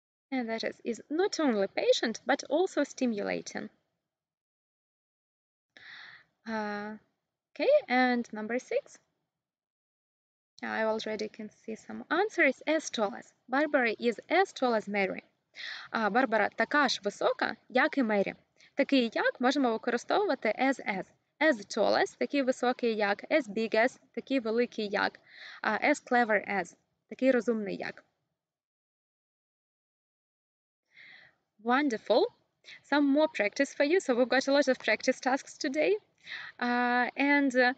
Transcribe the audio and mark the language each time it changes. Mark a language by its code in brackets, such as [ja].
[en] And that is not only patient, but also stimulating. Okay, and number 6. I already can see some answers. As tall as. Barbara is as tall as Mary. [uk] Барбара така ж висока, як і Мері. Такий як можемо використовувати as. [en] As tall as, [uk] такий високий як. [en] As big as, [uk] такий великий як. [en] As clever as, [uk] такий розумний як. [en] Wonderful. Some more practice for you. So we've got a lot of practice tasks today. And